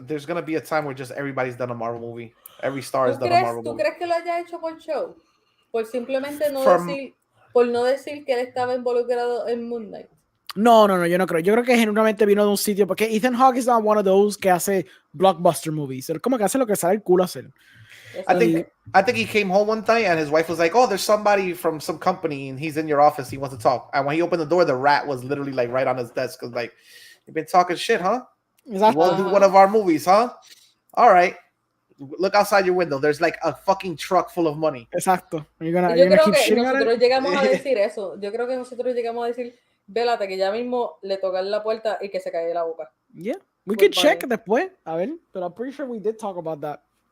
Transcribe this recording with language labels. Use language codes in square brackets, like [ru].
[en] There's gonna be a time where just everybody's done a Marvel movie. Every star has done a Marvel movie. [es] ¿Tú crees que lo haya hecho por show? Por simplemente no decir que él estaba involucrado en Moon Knight. No, yo no creo. Yo creo que genuinamente vino de un sitio, porque Ethan Hawke [en] is not one of those [es] que hace blockbuster movies. Él como que hace lo que sale el culo hacer. [en] I think he came home one night and his wife was like, "Oh, there's somebody from some company and he's in your office. He wants to talk." And when he opened the door, the rat was literally like right on his desk. Cause like, you've been talking shit, huh? Exactly. You won't do one of our movies, huh? All right. Look outside your window. There's like a fucking truck full of money. [es] Exacto. Yo creo que nosotros llegamos a decir eso. Yo creo que nosotros llegamos a decir, vélate que ya mismo le tocan la puerta y que se cae la boca. [en] Yeah, we could check [es] después. A ver, [en] but I'm pretty sure we did talk about that.